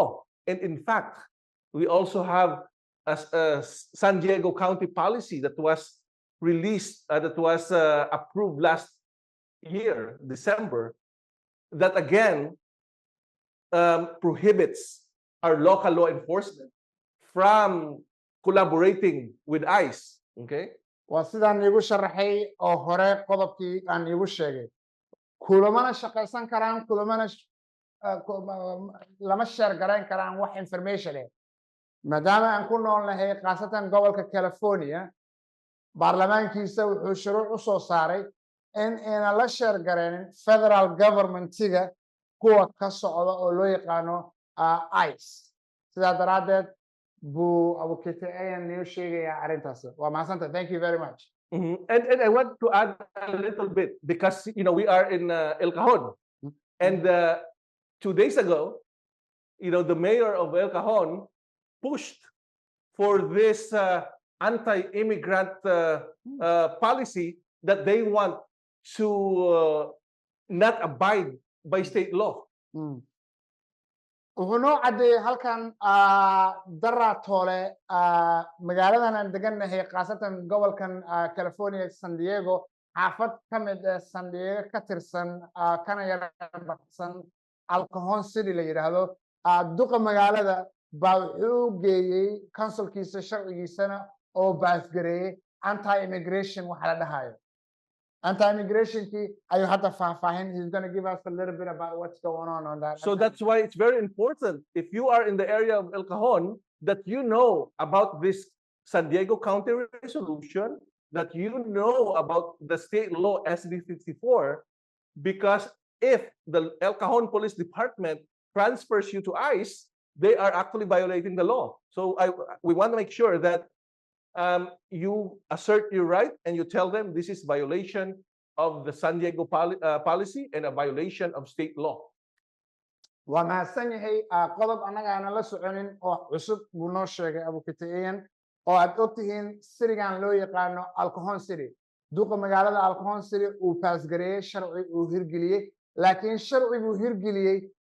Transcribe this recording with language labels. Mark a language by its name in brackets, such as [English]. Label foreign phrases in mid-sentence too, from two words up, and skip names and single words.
[English] And in fact, we also have a San Diego County policy that was released, that was approved last year, December, that again prohibits our local law enforcement from collaborating with ICE. Okay? [Somali] waa sidaan iigu sharaxay oo hore qodobkii aan iigu sheegay kulamana shaqaysan karaan kulamana lama share garayn karaan wax information eh maadaama aan ku noolnahay khaasatan gobolka California baarlamaankiisa wuxuu shuruuc u soo saaray in ayna la share garaynin [English] federal governmentiga [Somali] kuwa ka socda oo loo yaqaano ICE sidaa daraaddeed buu abukati Ian noo sheegaya arrintaas waa mahadsantahay. [English] Thank you very much. And I want to add a little bit because we are in El Cajon, and 2 days ago, the mayor of El Cajon pushed for this anti-immigrant policy that they want to not abide by state law. [Somali] wuxuu noo caddeeyey halkan daraa toole magaaladan aan degannahay khaasatan gobolkan California San Diego xaafad ka mid ah San Diego ka tirsan kana yar baxsan Al Cajon City la yiraahdo duqa magaalada baa wuxuu geeyey councilkiisa sharcigiisana oo baasgareeyey anti-immigration waxa la dhahayo anti-immigration-kii ayuu hadda faahfaahin. [English] He's going to give us a little bit about what's going on that. So that's why it's very important if you are in the area of El Cajon that you know about this San Diego County resolution, that you know about the state law SB 54, because if the El Cajon Police Department transfers you to ICE, they are actually violating the law. So we want to make sure that you assert your right and you tell them this is violation of the San Diego policy and a violation of state law. [Somali] waa mahadsan yahay qodob annaga aanan la soconin oo cusub buu noo sheegay abukati Ian oo aad ogtihiin sirigan loo yaqaano Al Cajon City duqa magaalada Al Cajon City uu baasgareeyey sharci uu hirgeliyey laakiin sharciguu hirgeliyey